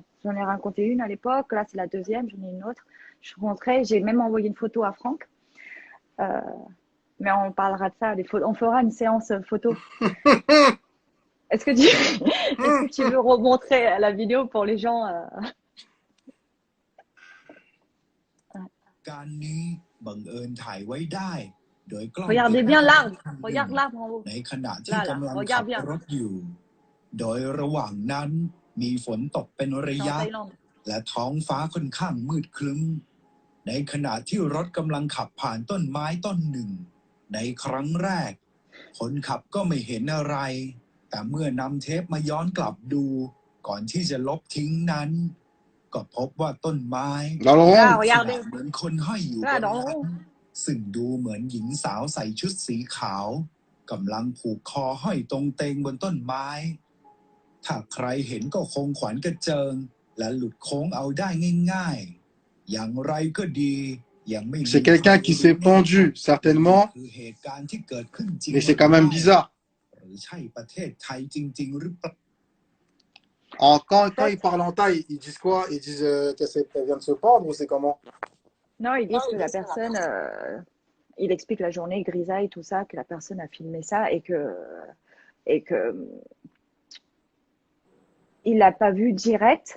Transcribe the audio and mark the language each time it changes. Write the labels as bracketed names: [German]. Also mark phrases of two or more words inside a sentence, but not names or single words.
[French] J'en ai raconté une à l'époque. Là, c'est la deuxième. J'en ai une autre. Je suis rentrée. J'ai même envoyé une photo à Franck. Euh, mais on parlera de ça. On fera une séance photo. Est-ce que tu, est-ce que tu veux remontrer la vidéo pour les gens [Thai] การนี้บังเอิญถ่ายไว้ได้โดยกล้อง [French] Regardez [Thai] ติด [French] bien [Thai] ตั้ง [French] l'arbre. [Thai] เครื่อง [French] Regarde l'arbre en haut. [Thai] ในขณะที่ [French] Là, là. [Thai] กำลังขั [French] Regarde [Thai] บ [French] bien. [Thai] รถอยู่ โดยระหว่างนั้นมีฝนตกเป็นระ [French] C'est en [Thai] ยะ [French] Thaïlande. [Thai] และท้องฟ้าค่อนข้างมืดครึ้มในขณะที่รถกำลังขับผ่านต้นไม้ต้นหนึ่งในครั้งแรกคนขับก็ไม่เห็นอะไรแต่เมื่อนำเทปมาย้อนกลับดูก่อนที่จะลบทิ้งนั้นก็พบว่าต้นไม้ [French] Dans le Là, rond? [Thai] ลักษณะ [French] regardez. [Thai] เหมือนคนห้อยอยู่บ [French] Là, [Thai] น [French] dans le [Thai] นั้น [French] rond. [Thai] ซึ่งดูเหมือนหญิงสาวใส่ชุดสีขาวกำลังผูกคอห้อยตรงเตงบนต้นไม้ถ้าใครเห็นก็คงขวัญกระเจิงและหลุดโค้งเอาได้ง่ายๆอย่างไรก็ดียังไม่มี [French] C'est quelqu'un qui s'est pendu, certainement, [Thai] คือเหตุการณ์ที่เกิดขึ้นจริง [French] mais c'est quand même bizarre. [Thai] หรือใช่ประเทศไทยจริงๆหรือเปล่า [French] Quand ils parlent en taille, ils disent quoi? Ils disent qu'elle vient de se pendre ou c'est comment? Non, ils disent que la personne, il explique la journée grisaille, tout ça, que la personne a filmé ça et que il l'a pas vu direct.